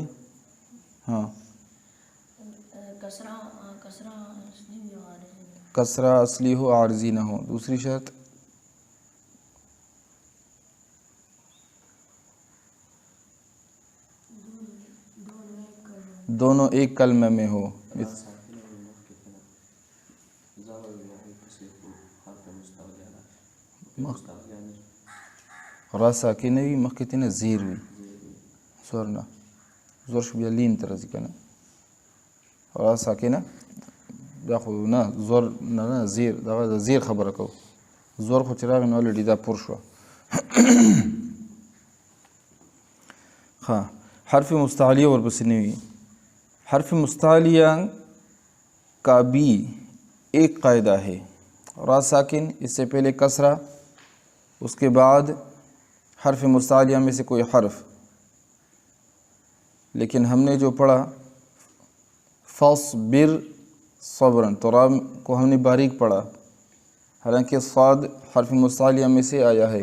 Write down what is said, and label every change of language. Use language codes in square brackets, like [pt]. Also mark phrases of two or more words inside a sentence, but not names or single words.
[ur] ہاں. کسرہ اصلی ہو عارضی نہ ہو. دوسری شرط دونوں ایک کلمہ میں ہو. [ps] را ساکن وی مخکې نه زیر وي زور نه زور شو بیا لین ته راځي که نه. را ساکنه دا خو نه زور نه زیر دغه د زیر خبره کوو. زور خو چې راغی نو الریډي دا پر شوه. ښه حرف مستعلیہ ورپسې نه وي. [ur] حرف مستعلیہ کا بھی ایک قاعدہ ہے. را ساکن اس سے پہلے کسرہ اس کے بعد حرف مستعلیہ میں سے کوئی حرف. لیکن ہم نے جو پڑھا [ar] فاصبر صبرا [ur] تو را کو ہم نے باریک پڑھا حالانکہ صاد حرف مستعلیہ میں سے آیا ہے.